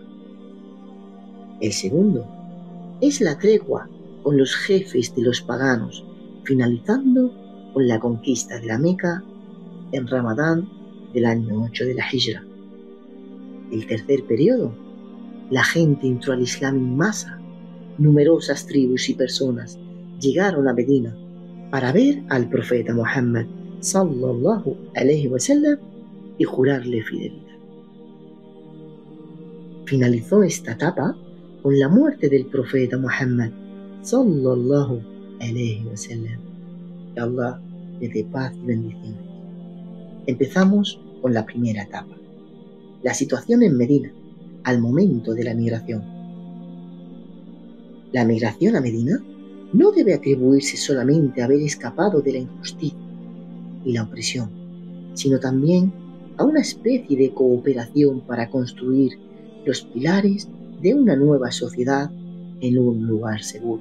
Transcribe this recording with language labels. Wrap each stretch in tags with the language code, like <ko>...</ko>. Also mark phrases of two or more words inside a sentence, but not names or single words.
<es>El segundo es la tregua con los jefes de los paganos, finalizando con la conquista de la Meca en Ramadán del año 8 de la Hijra. El tercer periodo, la gente entró al Islam en masa. Numerosas tribus y personas llegaron a Medina para ver al profeta Muhammad</es> <ar>صلى الله عليه وسلم</ar> <es>y jurarle fidelidad. Finalizó esta etapa con la muerte del profeta Muhammad</es> <ar>صلى الله عليه وسلم.</ar> <es>Que Allah le dé paz y bendiciones. Empezamos con la primera etapa, la situación en Medina al momento de la migración. La migración a Medina no debe atribuirse solamente a haber escapado de la injusticia y la opresión, sino también a una especie de cooperación para construir los pilares de una nueva sociedad en un lugar seguro.</es>